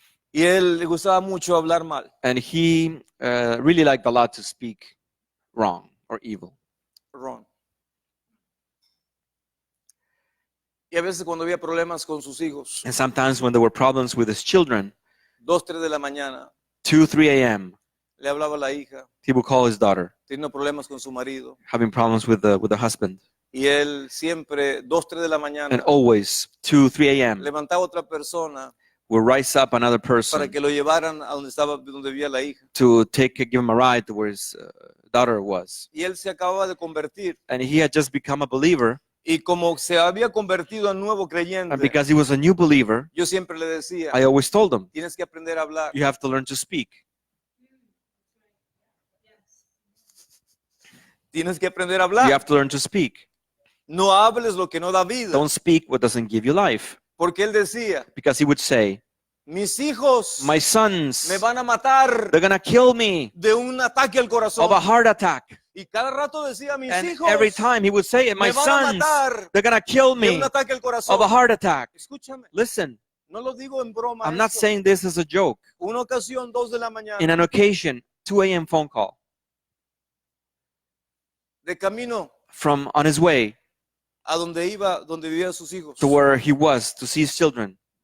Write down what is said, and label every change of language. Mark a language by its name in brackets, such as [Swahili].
[Spanish] y él le gustaba mucho hablar mal. [English] and he really liked a lot to speak wrong or evil. Ron. [Spanish] Y a veces cuando había problemas con sus hijos, [English] And sometimes when there were problems with his children, [Spanish] 2, 3 de la mañana, [English] 2, 3 a.m., [Spanish] le hablaba a la hija, [English] he would call his daughter, [Spanish] teniendo problemas con su marido. [English] having problems with the husband. [Spanish] Y él siempre, 2, 3 de la [English] And [Spanish] mañana, [English] always, 2, 3 a.m., [Spanish] levantaba a otra persona [English] would rise up another [Spanish] para [English] person [Spanish] que lo llevaran a donde vivía la hija. [English] to give him a ride to where his daughter was. [Spanish] Y él se acababa de convertir. [English] And he had just become a believer. [Spanish] Y como se había convertido en nuevo [English] And [Spanish] creyente, [English] because he was a new believer, [Spanish] yo siempre le decía, [English] I always told him, [Spanish] tienes que aprender a hablar. [English] you have to learn to speak. [Spanish] Tienes que aprender a [English] You [Spanish] hablar. [English] have to learn to speak. [Spanish] No hables lo que no da vida. [English] Don't speak what doesn't give you life. [Spanish] Porque él decía, [English] Because he would say, [Spanish] mis hijos [English] my sons, [Spanish] me van a matar [English] they're going to kill me [Spanish] de un ataque al corazón. [English] of a heart attack. [Spanish] Y cada rato decía, mis [English] And [Spanish] hijos [English] every time he would say it, my [Spanish] me van a [English] sons, [Spanish] matar [English] they're going to kill [Spanish] de [English] me [Spanish] un ataque al corazón. [English] of a heart attack. [Spanish] Escúchame, [English] Listen, [Spanish] no lo digo en broma. [English] I'm not [Spanish] esto. [English] saying this as a joke. [Spanish] Una ocasión, 2 de la mañana, [English] In an occasion, 2 a.m. phone call [Spanish] de camino [English] from on his way [Spanish] a donde iba, donde vivían sus hijos. [English] to where he was to see his children.